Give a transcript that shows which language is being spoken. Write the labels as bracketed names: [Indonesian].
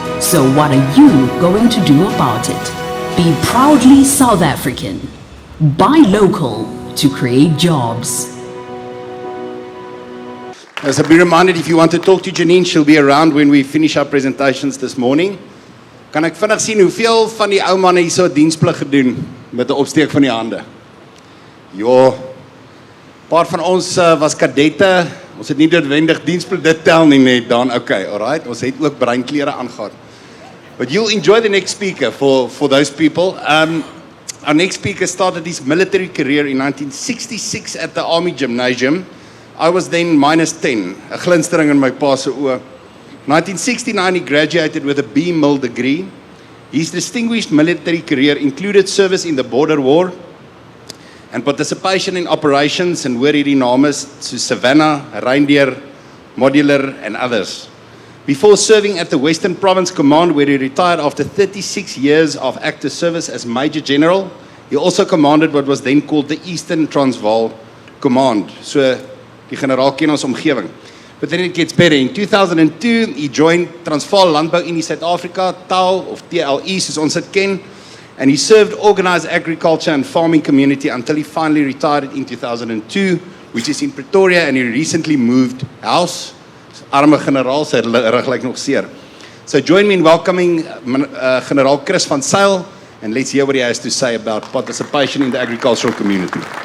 [English] So what are you going to do about it? Be proudly South African. Buy local to create jobs. As a be reminded, if you want to talk to Janine, she'll be around when we finish our presentations this morning. [Afrikaans] Kan ek vinnig sien hoeveel van die ou manne hier so diensplig gedoen met 'n opsteek van die hande? Ja, paar van ons was kadette. Ons het nie noodwendig diensplig dit tel nie net dan. [English] Okay, alright. [Afrikaans] Ons het ook breinklere aangehad. [English] But you'll enjoy the next speaker for those people. Our next speaker started his military career in 1966 at the Army Gymnasium. I was then -10, [Afrikaans] 'n glinstering in my pa se oë. [English] 1969 he graduated with a B.Mil degree. His distinguished military career included service in the border war and participation in operations and [Afrikaans] hoor hierdie name so [English] Savannah, Reindeer, Modular and others. Before serving at the Western Province Command, where he retired after 36 years of active service as Major General, he also commanded what was then called the Eastern Transvaal Command. [Afrikaans] So, die generaal ken ons omgewing. [English] But then it gets better. In 2002, he joined Transvaal Landbouunie Suid-Afrika, TAL, of TLE, [Afrikaans] soos ons dit ken, [English] and he served organized agriculture and farming community until he finally retired in 2002, which is in Pretoria, and he recently moved house. [Afrikaans] Arme generaal, sy rug lyk nog seer. [English] So join me in welcoming Generaal Chris van Zyl, and let's hear what he has to say about participation in the agricultural community.